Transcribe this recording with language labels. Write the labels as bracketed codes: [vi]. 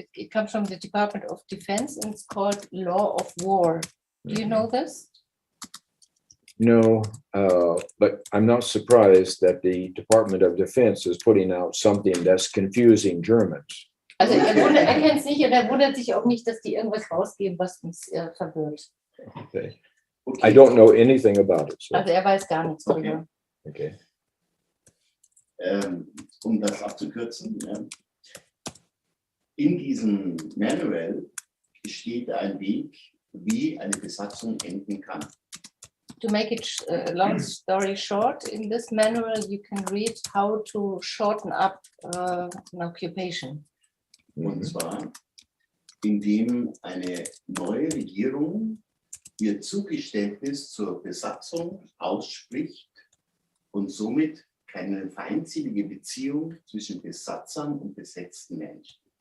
[en] It comes from the Department of Defense, and it's called Law of War. Do you know this? No, but I'm not surprised that the Department of Defense is putting out something that's confusing Germans. [de] Also er kennt es nicht und er wundert sich auch nicht, dass die irgendwas rausgeben, was uns verwirrt. [en] Okay. I don't know anything about it. So. [de] Also er weiß gar nichts darüber. [en] Okay. [de] Um das abzukürzen, in diesem Manual steht ein Weg, wie eine Besatzung enden kann. [en] To make it long story short, in this manual you can read how to shorten up an occupation. [de] Und zwar, indem eine neue Regierung ihr Zugeständnis zur Besatzung ausspricht und somit keine feindselige Beziehung zwischen Besatzern und besetzten Menschen.